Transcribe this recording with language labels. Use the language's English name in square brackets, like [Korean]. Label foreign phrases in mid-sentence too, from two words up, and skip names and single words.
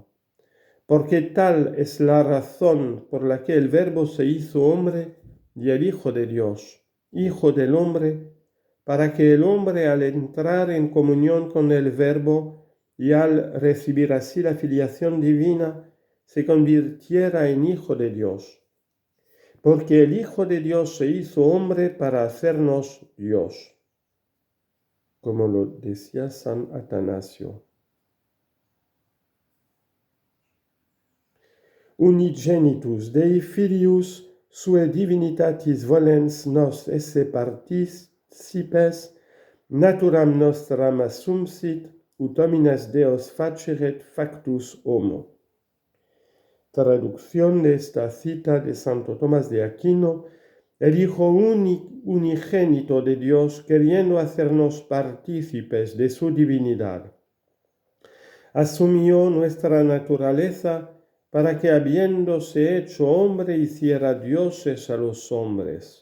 [Spanish] Porque tal es la razón por la que el Verbo se hizo hombre y el Hijo de Dios, Hijo del hombre, para que el hombre, al entrar en comunión con el Verbo y al recibir así la filiación divina, se convirtiera en Hijo de Dios. Porque el Hijo de Dios se hizo hombre para hacernos Dios, como lo decía San Atanasio. [Latin] Unigenitus Dei Filius sue divinitatis volens nos esse participes naturam nostram assumpsit, ut homines Deos faceret factus homo. [Spanish] Traducción de esta cita de Santo Tomás de Aquino el Hijo unigénito de Dios, queriendo hacernos partícipes de su divinidad, asumió nuestra naturaleza para que, habiéndose hecho hombre, hiciera dioses a los hombres.